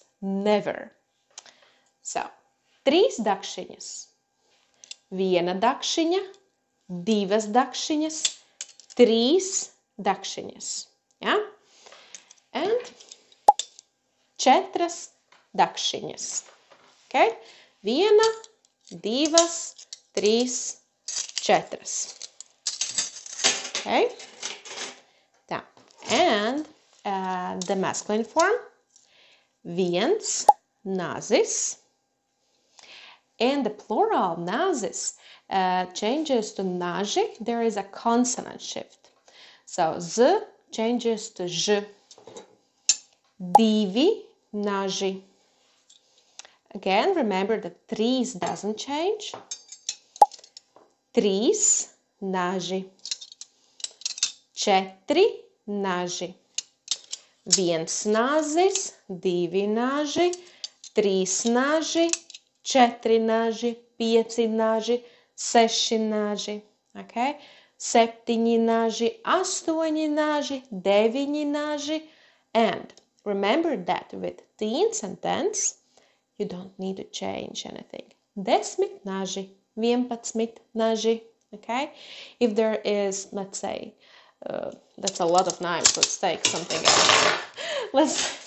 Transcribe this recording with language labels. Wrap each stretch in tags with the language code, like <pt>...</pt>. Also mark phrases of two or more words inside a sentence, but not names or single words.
<en>Never. So,</en> <lv>trīs dakšiņas. Viena dakšiņa, divas dakšiņas, trīs dakšiņas. Ja? And četras dakšiņas. Okay? Viena, divas, trīs, četras. Okay? Tā.</lv> <en>And the masculine form.</en> <lv>Viens nazis.</lv> <en>And the plural nazis changes to naži. There is a consonant shift. So z changes to ž.</en> <lv>Divi naži.</lv> <en>Again, remember that trīs doesn't change.</en> <lv>Trīs naži. Četri naži. Viens nazis, divi naži, trīs naži, četri naži, pieci naži, seši naži. Okay? Septiņi naži, astoņi naži, deviņi naži.</lv> <en>And remember that with teens and tens, you don't need to change anything.</en> <lv>10 naži, 11 naži. Okay?</lv> <en>If there is, let's say, that's a lot of knives. Let's take something else.</en>